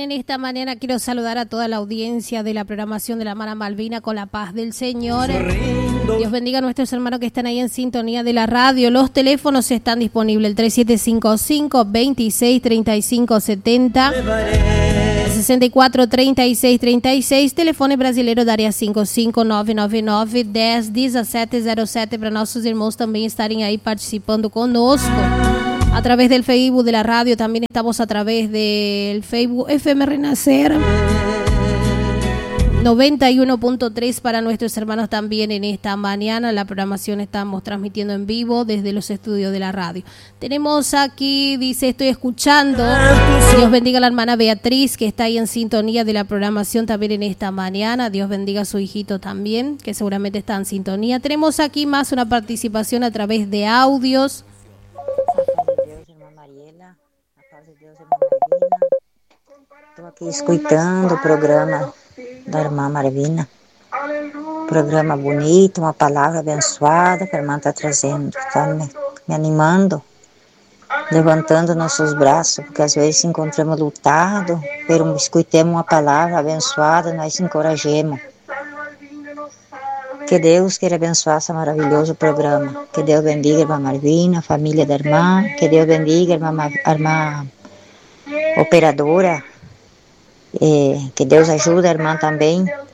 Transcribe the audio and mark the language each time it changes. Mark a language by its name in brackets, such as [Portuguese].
[Spanish] En esta mañana quiero saludar a toda la audiencia de la programación de la Mara Malvina con la paz del Señor. Dios bendiga a nuestros hermanos que están ahí en sintonía de la radio. Los teléfonos están disponibles, el 3755-263570-643636. [Portuguese] Telefone brasileiro daria 55999-101707 para nossos irmãos também estarem aí participando conosco. [Spanish] A través del Facebook de la radio, también estamos a través del Facebook FM Renacer 91.3 para nuestros hermanos también en esta mañana. La programación estamos transmitiendo en vivo desde los estudios de la radio. Tenemos aquí, dice, estoy escuchando. Dios bendiga a la hermana Beatriz, que está ahí en sintonía de la programación también en esta mañana. Dios bendiga a su hijito también, que seguramente está en sintonía. Tenemos aquí más una participación a través de audios. Aquí escuchando el programa de la hermana Marvina. Programa bonito, una palabra [Portuguese] abençoada [Spanish] que la hermana está [Portuguese] trazendo, [Spanish] está me animando, levantando nuestros brazos, porque a veces nos encontramos [Portuguese] lutados, [Spanish] pero escuchamos una palabra [Portuguese] abençoada, nos encorajemos. Que Deus queira abençoar esse maravilhoso programa. Que Deus bendiga a irmã Marvina, a família da irmã. Que Deus [Spanish] bendiga [Portuguese] a irmã operadora. Que Deus ajude a irmã também.